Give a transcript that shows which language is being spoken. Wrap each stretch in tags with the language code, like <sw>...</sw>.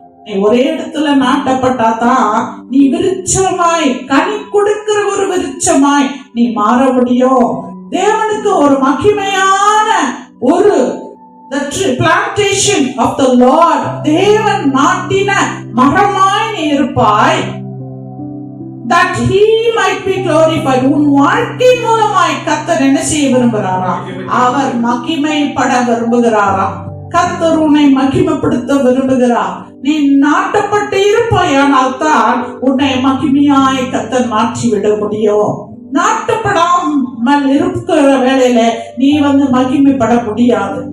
<ta>நீ ஒரே இடத்துல நாட்டப்பட்டாதான் நீ விருட்சமாய், கனி கொடுக்கிற ஒரு விருட்சமாய் நீ மாற முடியும். தேவனுக்கு ஒரு மகிமையான ஒரு</ta> <en>plantation of the Lord,</en> <ta>தேவன் நாட்டின மரமாய் நீ இருப்பாய்.</ta> <en>that he might be glorified.</en> <ta>உன் வாழ்க்கை மூலமாய் கர்த்தர் என்ன செய்ய விரும்புகிறாரா? அவர் மகிமைப்பட விரும்புகிறாரா? கர்த்தர் உன்னை மகிமைப்படுத்த விரும்புகிறார். நீ நாட்டப்பட்டு இருப்பாயானால் தான் உன்னை மகிமையாய் கர்த்தர் மாற்றி விட முடியும். நாட்டப்படாமல் இருக்கிற வேளையில நீ மகிமைப்பட முடியாது.</ta>